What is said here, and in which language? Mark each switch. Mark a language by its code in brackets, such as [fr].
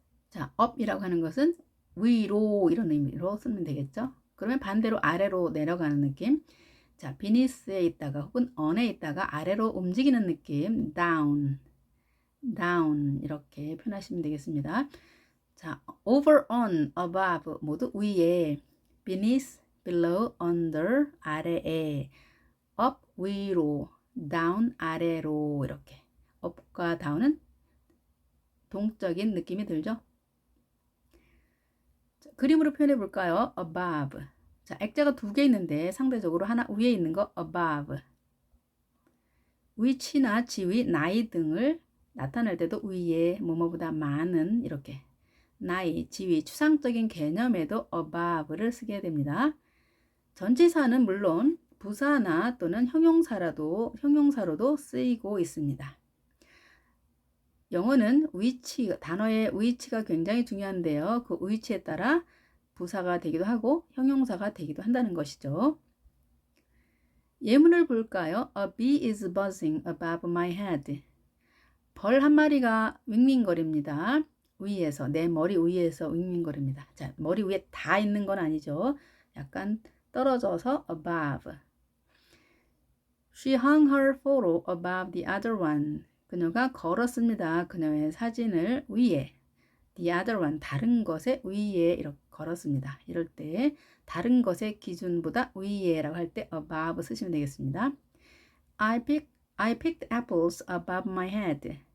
[ko] 자, up이라고 하는 것은 위로 이런 의미로 쓰면 되겠죠. 그러면 반대로 아래로 내려가는 느낌. 자, beneath에 있다가 혹은 on에 있다가 아래로 움직이는 느낌. down, down 이렇게 표현하시면 되겠습니다. 자, over, on, above 모두 위에, beneath, below, under 아래에, up 위로, down 아래로 이렇게. up과 down은 동적인 느낌이 들죠. 자, 그림으로 표현해 볼까요? [en] above. [ko] 자, 액자가 두 개 있는데 상대적으로 하나 위에 있는 거 above. 위치나 지위, 나이 등을 나타낼 때도 위에 뭐뭐보다 많은 이렇게 나이, 지위, 추상적인 개념에도 above를 쓰게 됩니다. 전치사는 물론 부사나 또는 형용사로도 쓰이고 있습니다. 영어는 단어의 위치가 굉장히 중요한데요. 그 위치에 따라 부사가 되기도 하고 형용사가 되기도 한다는 것이죠. 예문을 볼까요? [en] A bee is buzzing above my head. [ko] 벌 한 마리가 윙윙거립니다. 위에서, 내 머리 위에서 윙윙거립니다. 자, 머리 위에 다 있는 건 아니죠. 약간 떨어져서 above. [en] She hung her photo above the other one. [ko] 그녀가 걸었습니다. 그녀의 사진을 위에. [en] The other one, [ko] 다른 것의 위에 이렇게 걸었습니다. 이럴 때 다른 것의 기준보다 위에라고 할 때 above 쓰시면 되겠습니다. [en] I picked apples above my head.